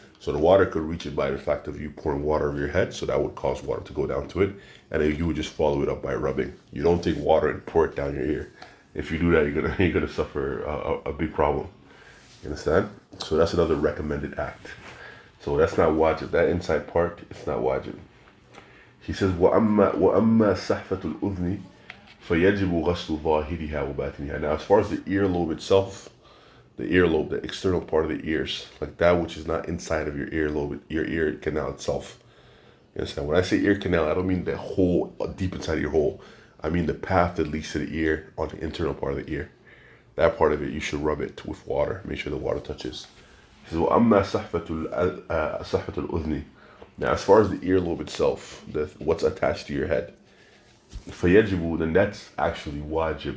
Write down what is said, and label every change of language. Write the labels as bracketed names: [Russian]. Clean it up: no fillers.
[English] So the water could reach it by the fact of you pouring water over your head, so that would cause water to go down to it, and then you would just follow it up by rubbing. You don't take water and pour it down your ear. If you do that, you're gonna suffer a big problem. You understand? So that's another recommended act. So that's not wajib. That inside part, it's not wajib. [Arabic] He says, وَأَمَّا سَحْفَةُ الْأُذْنِ فَيَجِبُ غَسْلُ ظَاهِرِهَا وَبَاطِنِهَا. [English] Now, as far as the earlobe itself, the earlobe, the external part of the ears, like that which is not inside of your earlobe, your ear canal itself. You understand? When I say ear canal, I don't mean the hole deep inside of your hole. I mean the path that leads to the ear on the internal part of the ear. That part of it, you should rub it with water. Make sure the water touches. He says, وَأَمَّا سَحْفَةُ الْأُذْنِ. Now, as far as the earlobe itself, what's attached to your head, فَيَجِبُ, then that's actually wajib.